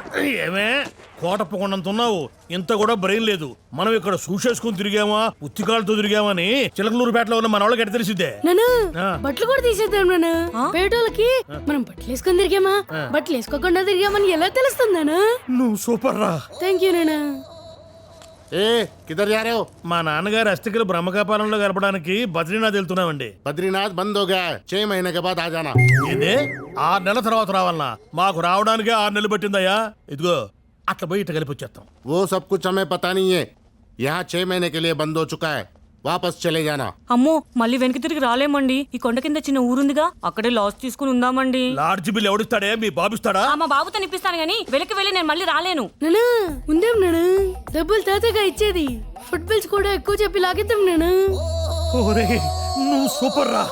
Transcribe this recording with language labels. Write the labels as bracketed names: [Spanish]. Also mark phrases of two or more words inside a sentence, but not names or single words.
[Telugu] ఏమే కోటప్పకొండంత ఉన్నావు, ఇంత కూడా బ్రెయిన్ లేదు. మనం ఇక్కడ షూస్ వేసుకుని తిరిగామా ఉత్తికాలతో తిరిగామని చిలకలూరుపేటలో ఉన్న మన వాళ్ళకి ఎట్ట తెలిసిద్దే? నాన్న ఆ. బట్టలు కూడా తీసేద్దాం నాన్న. పేటోళ్ళకి మనం బట్టలు వేసుకొని తిరిగామా బట్టలు వేసుకోకుండా తిరిగామని ఎలా తెలుస్తుంది నాన్న? నువ్వు సూపర్ రా. [English] thank you నాన్న. [Hindi] ए किधर जा रहे हो? [Telugu] మా నాన్నగారు అస్థికలు బ్రహ్మకాపాలంలో గడపడానికి బద్రీనాథ్ వెళ్తున్నామండి. [Hindi] बद्रीनाथ बंद हो गया है, 6 महीने के बाद आ जाना. [Telugu] ఏందే 6 నెలల తర్వాత రావాలనా? మాకు రావడానికే 6 నెలలు పట్టిందయ్యా. ఇదిగో అట్లా పోయి ఇట్లా కలిపి వచ్చేస్తాం. [Hindi] वो सब कुछ हमें पता नहीं है. यहाँ 6 महीने के लिए बंद हो चुका है, वापस चले जाना. [Telugu] అమ్మో మళ్ళీ వెనక్కి తిరిగి రాలేమండి. ఈ కొండ కింద చిన్న ఊరుందిగా, అక్కడే లాస్ తీసుకుని ఉందామండి. [English] lodge bill [Telugu] ఎవడిస్తాడే? మీ బాబిస్తాడా? మా బాబుతో నిప్పిస్తాను గానీ వెనక్కి వెళ్ళి నేను మళ్ళీ రాలేను. నాన్న ఉందాం నాన్న, డబ్బులు తాతగా ఇచ్చేది. [English] food bills [Telugu] కూడా ఎక్కువ చెప్పి లాగిద్దాం నాన్న. ఓరే నువ్వు సూపర్ రా.